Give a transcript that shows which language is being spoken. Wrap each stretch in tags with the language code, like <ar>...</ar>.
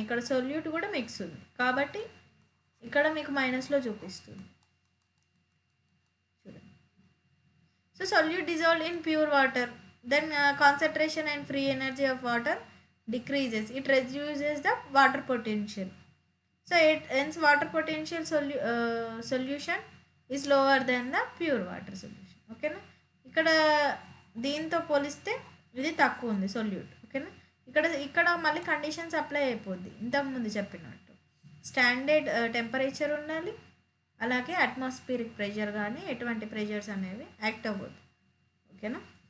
<te>ఇక్కడ సొల్యూట్ కూడా మిక్స్ ఉంది కాబట్టి ఇక్కడ మీకు మైనస్లో చూపిస్తుంది. చూడండి,</te> <en>So solute dissolved in pure water, then concentration and free energy of water decreases, it reduces the water potential. So hence water potential solution is lower than the pure water solution.</en> <te>ఓకేనా? ఇక్కడ దీంతో పోలిస్తే ఇది తక్కువ ఉంది solute. ఓకేనా? ఇక్కడ మళ్ళీ కండిషన్స్ అప్లై అయిపోద్ది ఇంతకుముందు చెప్పినట్టు. స్టాండర్డ్ టెంపరేచర్ ఉండాలి, అలాగే అట్మాస్ఫియరిక్ ప్రెషర్ కానీ ఎటువంటి ప్రెషర్స్ అనేవి యాక్ట్ అవ్వద్దు. ఓకేనా?</te>